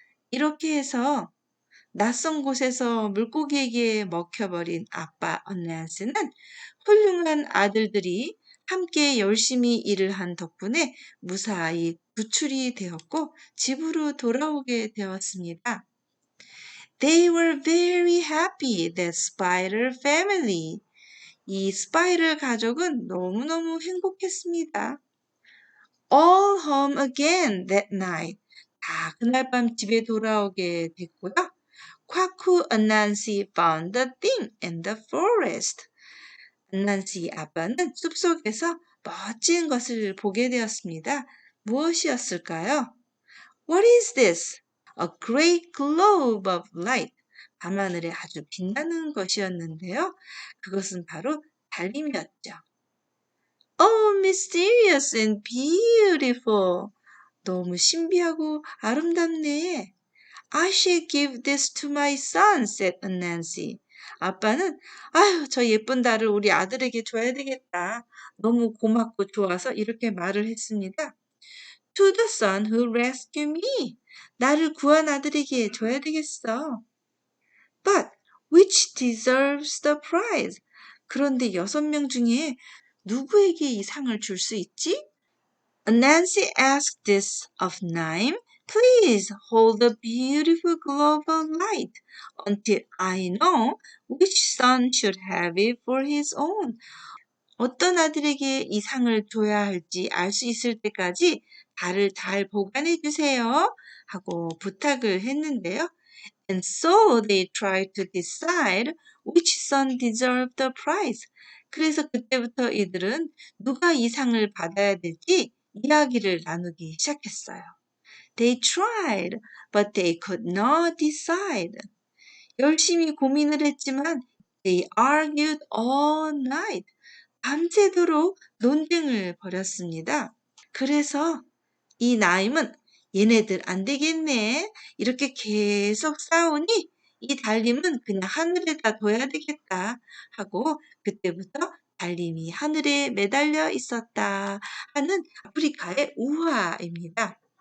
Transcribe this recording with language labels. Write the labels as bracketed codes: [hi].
[ko] 이렇게 해서 낯선 곳에서 물고기에게 먹혀버린 아빠 언nancy는 훌륭한 아들들이 함께 열심히 일을 한 덕분에 무사히 구출이 되었고 집으로 돌아오게 되었습니다. [en] They were very happy, the Spider family. [ko] 이 스파이럴 가족은 너무너무 행복했습니다. [en] All home again that night. [ko] 다 그날 밤 집에 돌아오게 됐고요. [en] Kwaku and Nancy found the thing in the forest. [ko] 난시 아빠는 숲속에서 멋진 것을 보게 되었습니다. 무엇이었을까요? [en] What is this? A great globe of light. [ko] 밤하늘에 아주 빛나는 것이었는데요. 그것은 바로 달림이었죠. [en] Oh, mysterious and beautiful. [ko] 너무 신비하고 아름답네. [en] I shall give this to my son, said Nancy. [ko] 아빠는 아유, 저 예쁜 달을 우리 아들에게 줘야 되겠다. 너무 고맙고 좋아서 이렇게 말을 했습니다. [en] To the son who rescued me. [ko] 나를 구한 아들에게 줘야 되겠어. [en] But which deserves the prize? [ko] 그런데 6명 중에 누구에게 이 상을 줄 수 있지? [en] Nancy asked this of Naim. Please hold the beautiful globe of light until I know which son should have it for his own. [ko] 어떤 아들에게 이 상을 줘야 할지 알 수 있을 때까지 달을 잘 보관해 주세요. 하고 부탁을 했는데요. [en] And so they tried to decide which son deserved the prize. [ko] 그래서 그때부터 이들은 누가 이 상을 받아야 될지 이야기를 나누기 시작했어요. [en] They tried, but they could not decide. [ko] 열심히 고민을 했지만 [en] they argued all night. [ko] 밤새도록 논쟁을 벌였습니다. 그래서 이 나임은 얘네들 안 되겠네. 이렇게 계속 싸우니 이 달림은 그냥 하늘에다 둬야 되겠다 하고 그때부터 달림이 하늘에 매달려 있었다 하는 아프리카의 우화입니다.